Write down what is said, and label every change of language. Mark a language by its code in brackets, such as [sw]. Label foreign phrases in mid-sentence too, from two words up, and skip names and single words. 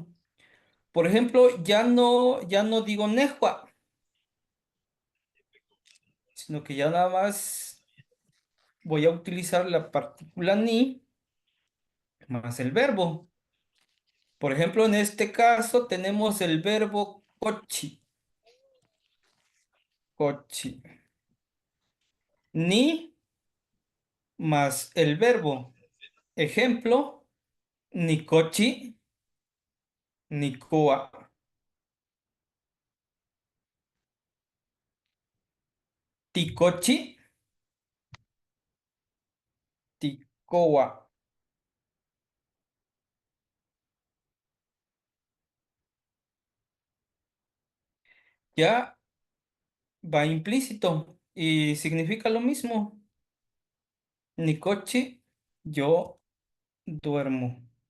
[es] Por ejemplo, ya no digo Nehua, sino que ya nada más voy a utilizar la partícula ni más el verbo. Por ejemplo, en este caso tenemos el verbo cochi. Cochi. Ni más el verbo. Ejemplo, [nah] ni cochi, ni coa. Ticochi, ticoa. [es] Ya va implícito y significa lo mismo. Nicochi, yo duermo.